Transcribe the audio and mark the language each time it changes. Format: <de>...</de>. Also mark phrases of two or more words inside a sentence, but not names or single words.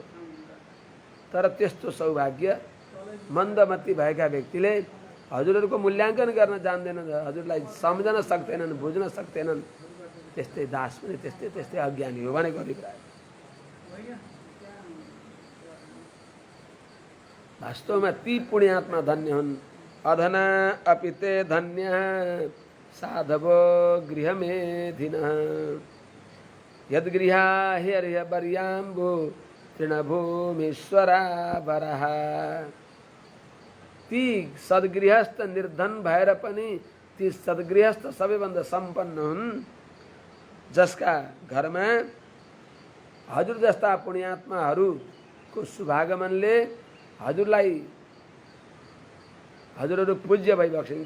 <ne>तर त्यस्तो सौभाग्य मन्दमती भएका व्यक्तिले हजुरहरूको मूल्याङ्कन गर्न जान्दैनन्, हजुरलाई सम्झन सक्दैनन्, बुझ्न सक्दैनन्। त्यस्तै दास पनि त्यस्तै त्यस्तै अज्ञानी हो भनेको अभिप्राय। वास्तवमा ती पुण्यात्मा धन्य हुन्।</ne> <sa>अधना अपि ते धन्य साधवो गृहमेधिनः यद्गृहा हिर्यवर्याम्बु तृणभूमीश्वरावरः।</sa> <ne>ती सद्गृहस्थ निर्धन भएर पनि ती सद्गृहस्थ सबैभन्दा सम्पन्न हुन् जसका घरमा हजुर जस्ता पुण्यात्माहरूको शुभागमनले हजुरहरू पूज्य भइबक्सिन्छ।</ne>